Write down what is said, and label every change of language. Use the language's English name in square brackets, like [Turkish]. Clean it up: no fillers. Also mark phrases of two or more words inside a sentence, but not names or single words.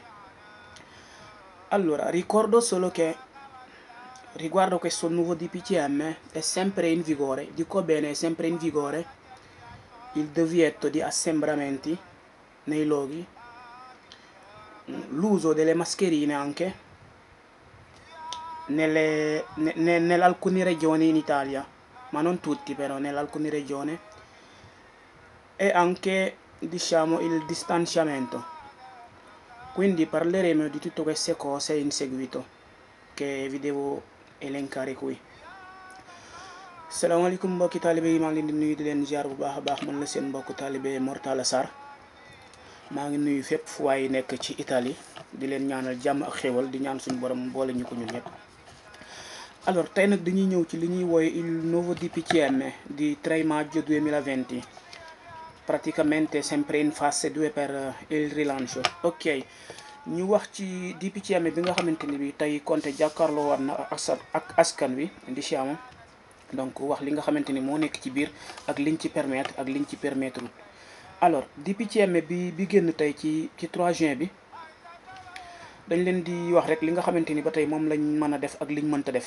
[Italian] Allora, ricordo solo che riguardo questo nuovo DPCM è sempre in vigore, dico bene, è sempre in vigore il divieto di assembramenti nei luoghi, l'uso delle mascherine anche nelle alcune regioni in Italia, ma non tutti però, nelle alcune regioni, e anche, diciamo, il distanziamento. Quindi parleremo di tutte queste cose in seguito, che vi devo elencare qui. [Wolof] Salaamaaleykum mbokki taalibe yi, maa ngi leen di nuyu di leen ziar bu baax a baax. Man la seen mbokk taalibe Mor Talla Sarr. maa ngi nuyu fépp fu waay nekk ci Italie di leen ñaanal jàmm ak xéwal, di ñaan suñu borom boole ñu ko ñun ñëpp. Alors tey nag dañuy ñëw ci li ñuy wooye [Italian] il nuovo DPCM di 3 maggio 2020, praticamente sempre in fase 2 per il rilancio. [Wolof] Ok, ñu wax ci DPCM bi nga xamante ni bi tey Conte jàkkaarloo war na ak askan wi, diciamo, donc wax li nga xamante ni moo nekk ci biir ak liñ ci permettre ak liñ ci permettre. Alors DPCM bi génn tey ci 3 juin bi dañ leen di wax rek li nga xamante ni ba tey moom lañ mën a def ak liñ mënta def.